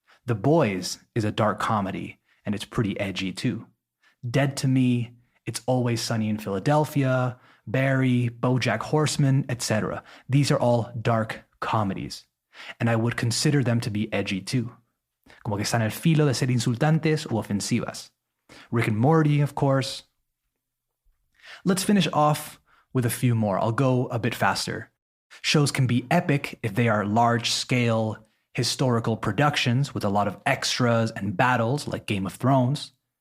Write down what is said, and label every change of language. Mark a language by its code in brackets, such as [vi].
[en] The Boys is a dark comedy, and it's pretty edgy too. Dead to Me, It's Always Sunny in Philadelphia, Barry, BoJack Horseman, etc. These are all dark comedies, and I would consider them to be edgy too. [es] Como que están al filo de ser insultantes o ofensivas. [en] Rick and Morty, of course. Let's finish off with a few more. I'll go a bit faster. Shows can be epic if they are large-scale historical productions with a lot of extras and battles like Game of Thrones.